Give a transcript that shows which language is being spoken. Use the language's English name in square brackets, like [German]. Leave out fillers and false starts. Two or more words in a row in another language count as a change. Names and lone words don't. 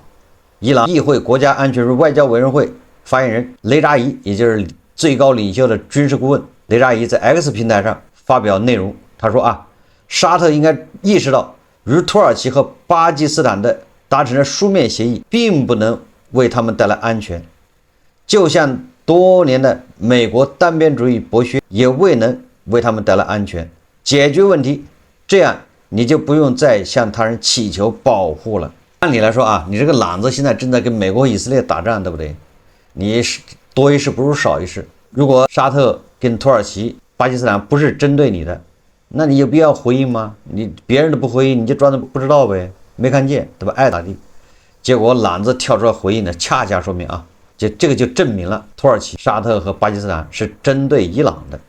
[Chinese] 伊朗議會國家安全與外交委員會發言人雷扎伊，也就是最高領袖的軍事顧問雷扎伊在 X 平台上發表內容，他說沙特應該意識到，與土耳其和巴基斯坦的達成的書面協議並不能為他們帶來安全，就像多年的美國單邊主義剝削也未能為他們帶來安全。解決問題，這樣你就不用再向他人祈求保護了。按理來說啊，你這個朗子现在正在跟美国、以色列打仗，对不对？你是多一事不如少一事。如果沙特跟土耳其、巴基斯坦不是针对你的，那你有必要回应吗？你别人都不回应，你就装作不知道呗，没看见，对吧？爱咋地。結果朗子跳出來回應呢，恰恰說明啊，這個就證明了土耳其、沙特和巴基斯坦是針對伊朗的。